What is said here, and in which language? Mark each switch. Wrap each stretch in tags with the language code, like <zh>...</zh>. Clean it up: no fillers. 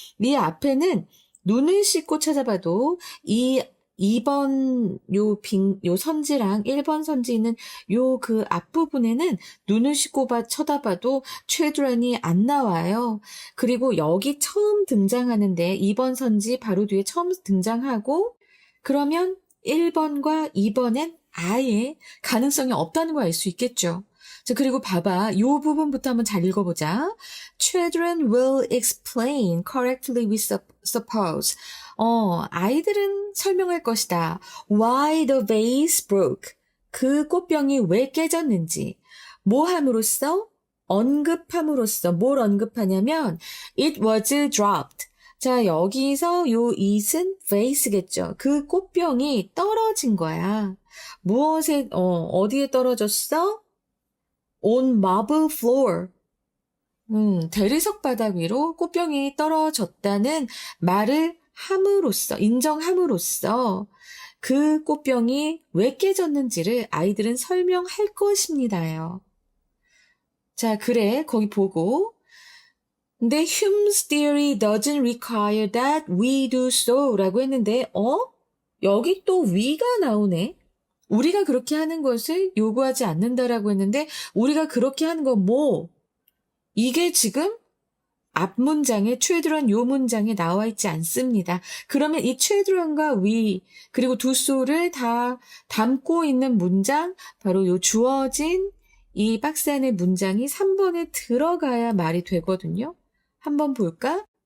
<ko>이 앞에는 눈을 씻고 찾아봐도 이 2번 요 선지랑 1번 선지 있는 요 그 앞부분에는 눈을 씻고 쳐다봐도 children이 안 나와요. 그리고 여기 처음 등장하는데 2번 선지 바로 뒤에 처음 등장하고 그러면 1번과 2번엔 아예 가능성이 없다는 걸 알 수 있겠죠. 자, 그리고 봐봐. 요 부분부터 한번 잘 읽어보자.</ko> <en>Children will explain correctly we suppose.</en> <ko>아이들은 설명할 것이다.</ko> <en>Why the vase broke.</en> <ko>그 꽃병이 왜 깨졌는지. 뭐 함으로써? 언급함으로써. 뭘 언급하냐면</ko> <en>it was dropped.</en> <ko>자, 여기서 요 it은 vase겠죠. 그 꽃병이 떨어진 거야. 어디에 떨어졌어?</ko> <en>On marble floor.</en> <ko>대리석 바닥 위로 꽃병이 떨어졌다는 말을 인정함으로써 그 꽃병이 왜 깨졌는지를 아이들은 설명할 것입니다요. 자, 그래. 거기 보고. 근데</ko> <en>Hume's theory doesn't require that we do so</en> <ko>라고 했는데, 여기 또 we가 나오네. 우리가 그렇게 하는 것을 요구하지 않는다라고 했는데 우리가 그렇게 하는 건 뭐? 이게 지금 앞 문장에 children 요 문장에 나와 있지 않습니다. 그러면 이 children과 we 그리고 do so를 다 담고 있는 문장 바로 요 주어진 이 박스 안의 문장이 3번에 들어가야 말이 되거든요. 한번 볼까?</ko>